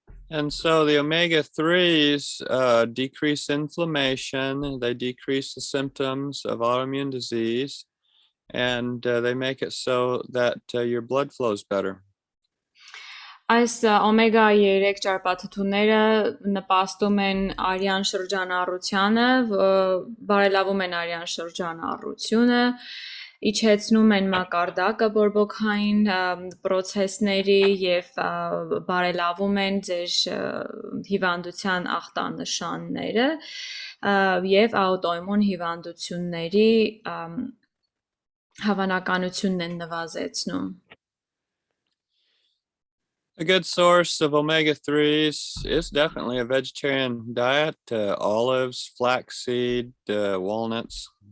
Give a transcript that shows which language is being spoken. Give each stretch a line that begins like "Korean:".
English: And so the omega-3s decrease inflammation, they decrease the symptoms of autoimmune disease, and they make it so that your blood flows better.
Armenian: Այս օմեգա 3 ճարպաթթուները նպաստում են արյան շրջանառությանը, բարելավում են արյան շրջանառությունը իջեցնում են մակարդակը բորբոքային պրոցեսների եւ բարելավում են ձեր հիվանդության ախտանշանները եւ աուտոիմուն հիվանդությունների հավանականությունն են նվազեցնում.
English: A good source of omega-3s is definitely a vegetarian diet, olives, flaxseed, walnuts.